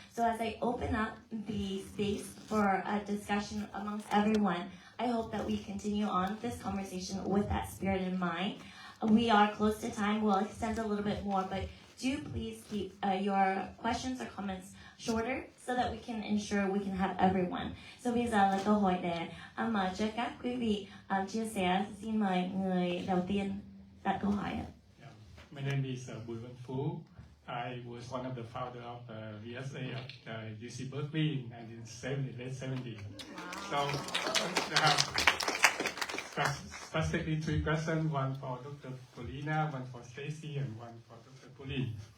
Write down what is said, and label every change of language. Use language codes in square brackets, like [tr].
[en] So as I open up the space for a discussion amongst everyone, I hope that we continue on this conversation with that spirit in mind. We are close to time. We'll extend a little bit more, but do please keep your questions or comments shorter so that we can ensure we can have everyone. [vi] So bây giờ là cơ hội để mời cho các quý vị chia sẻ. Xin mời người đầu tiên đặt câu hỏi. Yeah. [en] My name is Buổi I was one of the founders of VSA at UC Berkeley in 1970, late 70s. Wow. So I have specifically 3 questions, one for Dr. Paulina, one for Stacy, and one for Dr. Pauline.